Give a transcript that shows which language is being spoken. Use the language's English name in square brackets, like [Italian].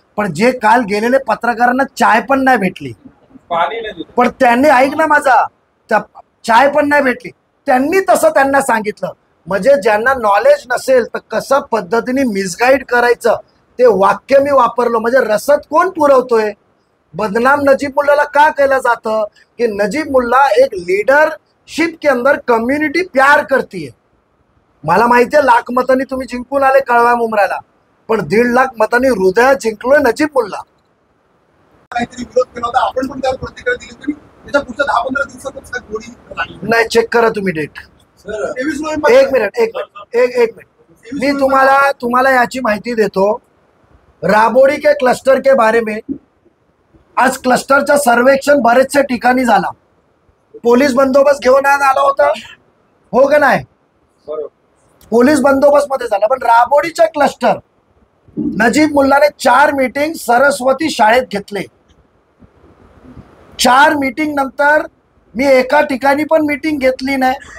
[Marathi] पण जे काल गेलेले पत्रकारांना चाय पण नाही भेटली, पण त्यांनी ऐक ना माझा, त्या चाय पण नाही भेटली. त्यांनी तसं त्यांना सांगितलं. म्हणजे ज्यांना नॉलेज नसेल तर कसं पद्धतीने मिसगाईड करायचं ते वाक्य मी वापरलं. म्हणजे रसद कोण पुरवतोय? बदनाम नजीब मुल्लाला का केलं जातं की [Hindi] नजीब मुल्ला एक लीडरशिप के अंदर कम्युनिटी प्यार करती है. [Marathi] मला माहिती आहे लाख मतांनी तुम्ही जिंकून आले कळवा मुंब्राला, पण 1.5 लाख मतांनी हृदयात जिंकलोय नजीब मुल्ला. काहीतरी विरोध केला होता, आपण पण त्यावर प्रतिक्रिया दिली होती. त्याच्या पुढच्या 10-15 दिवसातच गोळी लागली. नाही, चेक करा तुम्ही डेट. 23 नोव्हेंबर. एक मिनिट मी तुम्हाला याची माहिती देतो. [Hindi] राबोडी के क्लस्टर के बारे में [Marathi] आज क्लस्टरचा सर्वेक्षण बरेचसे ठिकाणी झाला. पोलीस बंदोबस्त घेऊन आज आला होता, हो का नाही? पोलीस बंदोबस्त मध्ये झाला. पण राबोडीच्या क्लस्टर नजीब मुल्लाने 4 मीटिंग सरस्वती शाळेत घेतले. 4 मीटिंग नंतर मी एका ठिकाणी पण मीटिंग घेतली नाही.